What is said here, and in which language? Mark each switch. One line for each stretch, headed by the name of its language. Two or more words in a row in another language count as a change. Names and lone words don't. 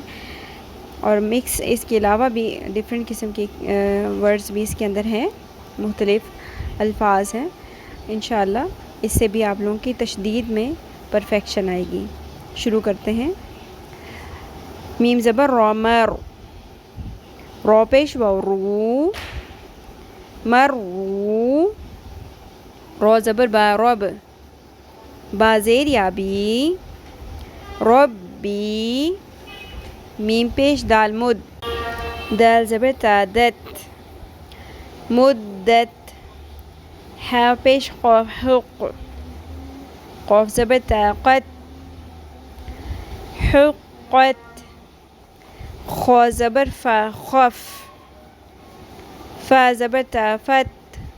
Urdu: اور مکس اس کے علاوہ بھی ڈفرینٹ قسم کے ورڈز بھی اس کے اندر ہیں، مختلف الفاظ ہیں انشاءاللہ۔ اس سے بھی آپ لوگوں کی تشدید میں پرفیکشن آئے گی۔ شروع کرتے ہیں۔ میم زبر را، مر، رو پیش واو، رو، مرو، رو زبر با، رب، با زیر یا بی، ربی، میم پیش دال، مد، دال زبر تا، دت، مدت، ح پیش قاف، حق، قاف زبر تا، قد، حقت، خا زبر فا، خف، فا زبر تا، فت،